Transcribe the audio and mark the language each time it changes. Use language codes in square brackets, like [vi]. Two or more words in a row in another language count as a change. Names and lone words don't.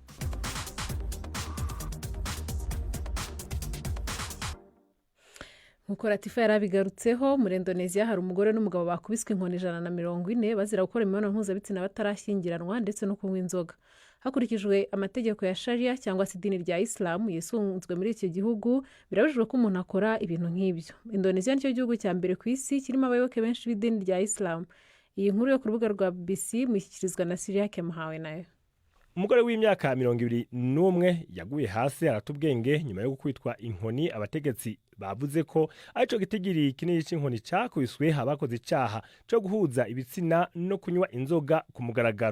[rw] Nkuko Latifa yarabigarutseho, muri Indonesia hari umugore n'umugabo bakubiswe inkoni 140 bazira gukora imibonano mpuzabitsina batarashyingiranwa ndetse no kunywa inzoga. Hakurikijwe amategeko ya Sharia cyangwa se idini rya Islam yisunzwe muri iki gihugu, birabujijwe ko umuntu akora ibintu nk'ibyo. Indonesia nicyo gihugu cya mbere ku isi kirimo abayoboke benshi b'idini rya Islam. Iyi nkuru yo ku rubuga rwa BBC mushyikirizwa na Syria Kemuhawe nayo. Umugore w'imyaka 21 yaguye hasi aratubwenge nyuma yo gukubitwa inkoni. [rn] Abategetsi bavuze ko arico gitigiri kinini c'inkoni cakubiswe abakoze icaha cyo guhuza ibitsina no kunywa inzoga ku mugaragaro.